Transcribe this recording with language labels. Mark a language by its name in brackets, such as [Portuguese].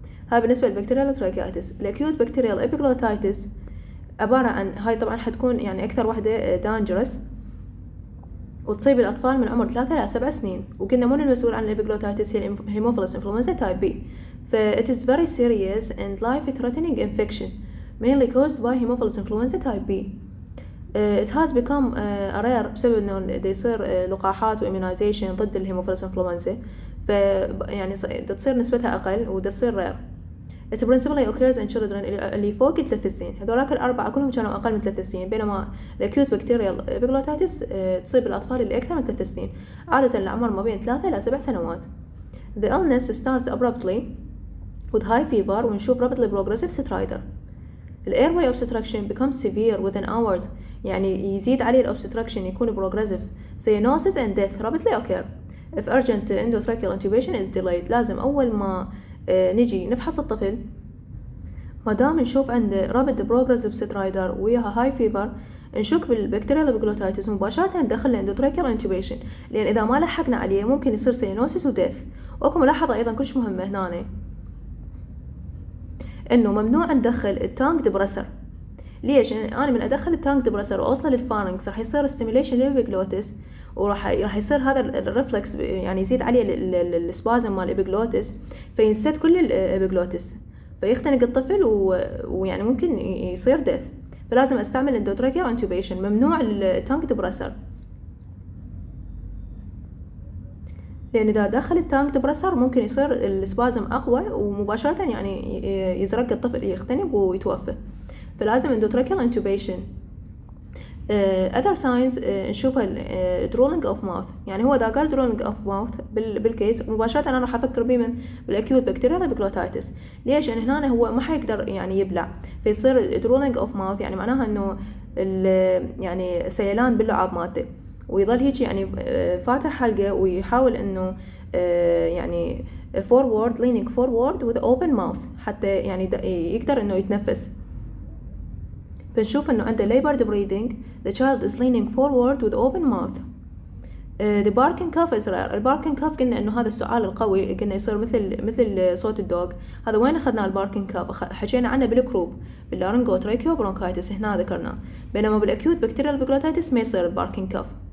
[Arabic] هاي بالنسبة للبكتيريال تراكيايتس. الاكيوت بكتيريال ابيجلوتايتس عبارة عن هاي طبعا حتكون يعني أكثر واحدة دانجرس وتصيب الأطفال من عمر 3 إلى 7 سنين. وقلنا من المسؤول عن الابيجلوتايتس هي الهيموفيلس انفلونزا تايب بي. [English] ف it is very serious and life threatening infection mainly caused by hemophilus influenza type B. It has become rare [Arabic] بسبب انه يصير لقاحات وإيميونايزيشن ضد الهيموفيلس انفلونزا، ف يعني تصير نسبتها أقل وتصير rare. [English] It principally occurs in children [Arabic] اللي فوق 3 سنين. هذولاك الأربعة كلهم كانوا أقل من 3 سنين، بينما الأكيوت بكتيريال ابيجلوتايتس تصيب الأطفال اللي أكثر من 3 سنين، عادة العمر ما بين 3 إلى 7 سنوات. [English] The illness starts abruptly with high fever ونشوف rapidly progressive stridor. The airway obstruction becomes severe within hours، [Arabic] يعني يزيد عليه الأوبستراكشن يكون [English] progressive. Cyanosis and death rapidly occur if urgent endotracheal intubation is delayed. [Arabic] لازم أول ما نجي نفحص الطفل ما دام نشوف عنده rapid progressive stridor وياها high fever نشك بالبكتيريال ابيجلوتايتس مباشرة ندخل endotracheal intubation، لأن إذا ما لحقنا عليه ممكن يصير cyanosis وديث. وأكو ملاحظة أيضا كلش مهمة هنا، إنه ممنوع ندخل التانك دبرسر. ليش؟ يعني أنا من أدخل التانك دبرسر وأوصل للفارنكس راح يصير ستيميليشن للإبيجلوتس، وراح يصير هذا الرفلكس يعني يزيد عليه السبازم مال الإبيجلوتس، فينسد كل الإبيجلوتس فيختنق الطفل ويعني ممكن يصير ديث. فلازم أستعمل اندوتراكيال انتوبيشن، ممنوع التانك دبرسر، لأن إذا دخل التانك دبرسر ممكن يصير السبازم أقوى ومباشرة يعني يزرق الطفل يختنق ويتوفى. [English] فلازم endotracheal intubation. other signs نشوفها drooling of mouth. [Arabic] يعني هو إذا قال drooling of mouth بالكيس مباشرة أنا راح أفكر بيه من بالأكيوت بكتيريال ابيجلوتايتس. ليش؟ يعني هنا هو ما حيقدر يعني يبلع، فيصير drooling of mouth يعني معناها إنه يعني سيلان باللعاب مالته، ويظل هيك يعني فاتح حلقة ويحاول إنه يعني [English] forward leaning forward with open mouth [Arabic] حتى يعني يقدر إنه يتنفس. فنشوف إنه عنده labored breathing. [English] The child is leaning forward with open mouth. The barking cough is rare. [Arabic] الباركينج كاف قلنا إنه هذا السؤال القوي، قلنا يصير مثل صوت الدوغ. هذا وين أخذنا الباركينج كاف؟ حكينا عنه بالكروب باللارنجو تراكيو برونكايتس، هنا ذكرناه. بينما بالأكيوت بكتيريال ابيجلوتايتس ما يصير الباركينج كاف.